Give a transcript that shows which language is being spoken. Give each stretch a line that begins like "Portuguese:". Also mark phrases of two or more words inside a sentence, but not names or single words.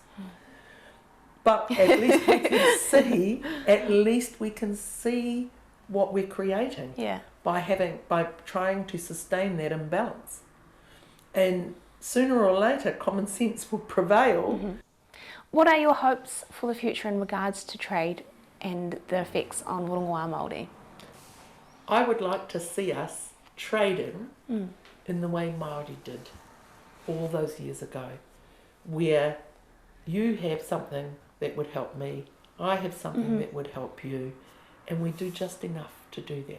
English: But at least we can see what we're creating by trying to sustain that imbalance. And sooner or later, common sense will prevail. What are your hopes for the future in regards to trade and the effects on
Māori: rongoā Māori?
English: I would like to see us trading in the way Māori did all those years ago, where you have something that would help me, I have something that would help you, and we do just enough to do that.